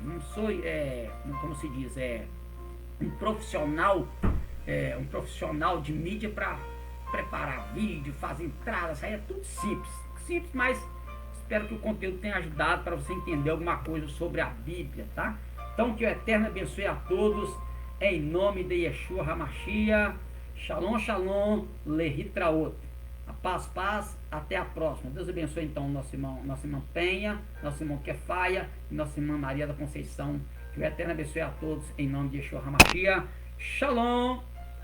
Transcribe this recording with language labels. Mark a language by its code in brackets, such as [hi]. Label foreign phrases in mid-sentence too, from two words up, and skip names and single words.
[pt] Não sou, como se diz, um profissional de mídia para preparar vídeo, fazer entrada, isso aí é tudo simples, mas espero que o conteúdo tenha ajudado para você entender alguma coisa sobre a Bíblia, tá? Então que o Eterno abençoe a todos, em nome de Yeshua HaMashiach. [he] שלום שלום להתראות. [pt] A paz, até a próxima. Deus abençoe então nossa irmã Penha, nosso irmão Kefaia e nossa irmã Maria da Conceição. Que o Eterno abençoe a todos, em nome de Yeshua HaMashiach. Shalom.